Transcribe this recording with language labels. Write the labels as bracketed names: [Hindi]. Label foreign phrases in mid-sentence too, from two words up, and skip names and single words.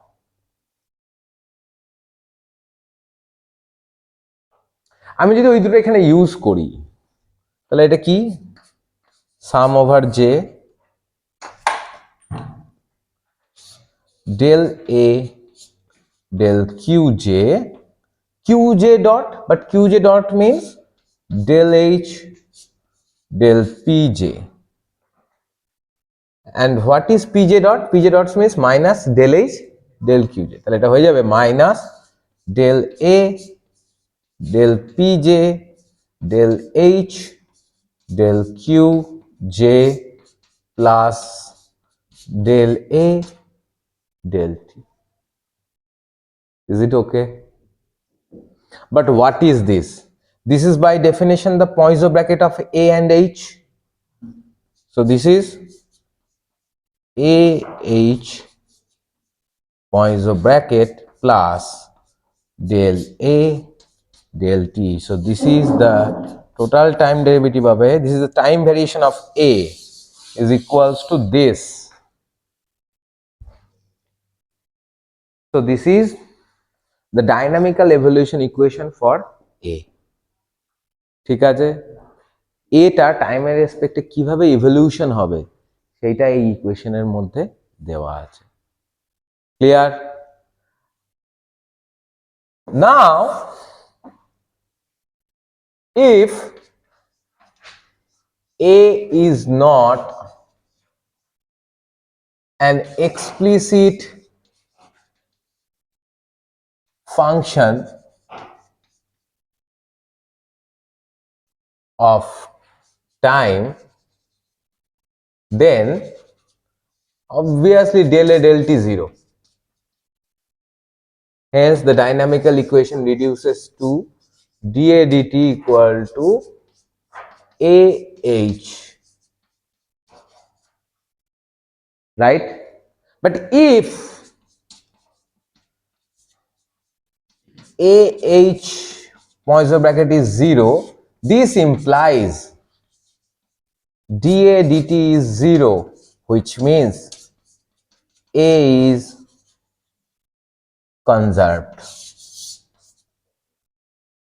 [Bangla] আমি যদি ওই দুটো এখানে ইউজ করি তাহলে এটা কি? [English] sum over J del A del QJ dot, but QJ dot means del H del PJ, and what is PJ dot? PJ dot means minus del H del QJ, [Bangla] তাহলে এটা হয়ে যাবে [English] minus del A del PJ del H del QJ plus del A del T. Is it okay? But what is this? This is by definition the Poisson bracket of A and H. So this is AH Poisson bracket plus del A del T. So this is the total time derivative of A. This is the time variation of A is equals to this. So this is the dynamical evolution equation for A. [Bangla] ঠিক আছে, এটা টাইমের রেসপেক্টে কিভাবে ইভলিউশন হবে সেটা এই ইকুয়েশনের মধ্যে দেওয়া আছে। ক্লিয়ার? [English] নাও if A is not an explicit function of time, then obviously del A del T 0. Hence the dynamical equation reduces to dA dt equal to AH, right? But if AH Poisson bracket is 0, this implies dA dt is 0, which means A is conserved.